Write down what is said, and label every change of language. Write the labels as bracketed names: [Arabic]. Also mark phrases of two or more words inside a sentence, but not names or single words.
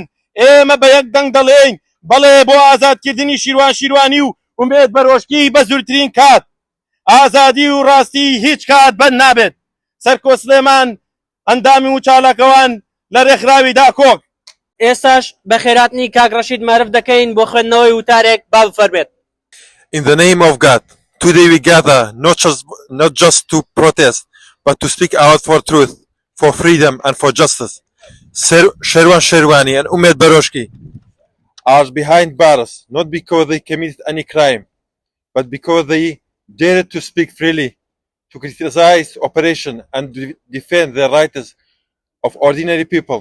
[Central Kurdish] ئێمە بە یەک دەنگ دەڵێن بەڵێ بۆ ئازادکردنی شیروان شیروانی و ئومێد بەرۆشکی بە زووترین کات. ئازادی و ڕاستی هیچ کات بەند نابێت. سەرکۆ سلێمان ئەندامی و چالاکەوان لە ڕێکخراوی داکۆک. ئێستاش بە خێراتنی کاک ڕەشید معرف دەکەین بۆ خوێندنەوەی وتارێک با بفەرمێت. [English] In the name of God, today we gather not just to protest, but to speak out for truth, for freedom and for justice. Sherwan Sherwani and Umed Baroshki are behind bars, not because they committed any crime, but because they dared to speak freely, to criticize operation and defend the rights of ordinary people.